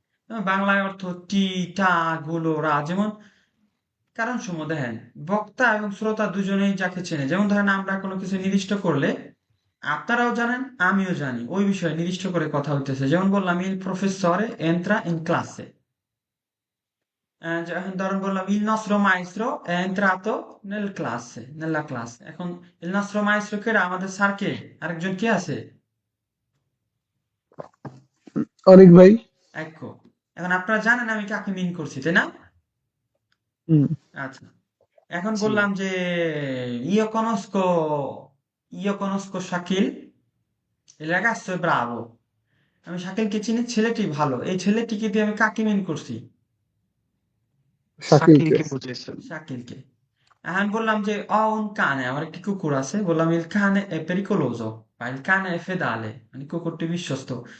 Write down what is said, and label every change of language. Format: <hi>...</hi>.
<bn>বাংলায় অর্থ টি, টা, গুলো, রা। যেমন কারণ সমূহ দেখেন, বক্তা এবং শ্রোতা দুজনেই যাকে চেনে। যেমন ধরেন আমরা কোনো কিছু নির্দিষ্ট করলে আপনারাও জানেন, আমিও জানি ওই বিষয়ে নির্দিষ্ট করে কথা হইতেছে। যেমন বললাম</bn> <it>ইল প্রফেসরে এন্ট্রা ইন ক্লাসে।</it> <bn>ধরুন বললাম</bn> <it>il nostro maestro è entrato nella classe।</it> <bn>এখন</bn> <it>il nostro maestro</it> <bn>কে? আমাদের স্যার কে? আরেকজন কে আছে? অনেক ভাই। একো। এখন আপনারা জানেন আমি কাকে মিন করছি, তাই না? হুম, আচ্ছা, এখন জি। বললাম যে</bn> <it>io conosco io conosco Shakil, il ragazzo è bravo।</it> <bn>আমি শাকিলকে চিনি, ছেলেটি ভালো। এই ছেলেটিকে দিয়ে আমি কাকে মিন করছি? শাকিলকে। শাকিলকে বুঝেছেন। শাকিলকে। আমি বললাম যে un cane, আমার একটি কুকুর আছে। বললাম</bn> <it>il cane è pericoloso</it> <bn>বা</bn> <it>il cane è fedele,</it> <bn>মানে কুকুরটি বিশ্বস্ত।</bn>